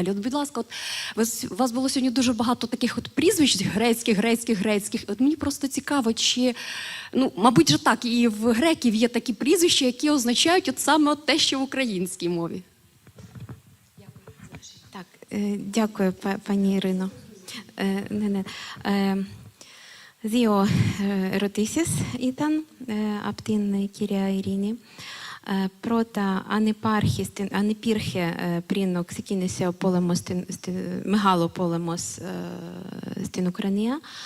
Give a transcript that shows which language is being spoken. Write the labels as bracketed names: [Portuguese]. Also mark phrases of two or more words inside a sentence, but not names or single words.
[Ukrainian] От, будь ласка, у вас було сьогодні дуже багато таких от прізвищ грецьких. От мені просто цікаво, чи, мабуть же так, і в греків є такі прізвища, які означають от саме от те, що в українській мові. Так, дякую, πάνη Ірино. [Greek] Δύο ερωτήσεις ήταν από την κυρία Ειρήνη. Πρώτα, αν υπήρχε πριν ξεκίνησε ο πόλεμος, μεγάλο πόλεμος στην Ουκρανία,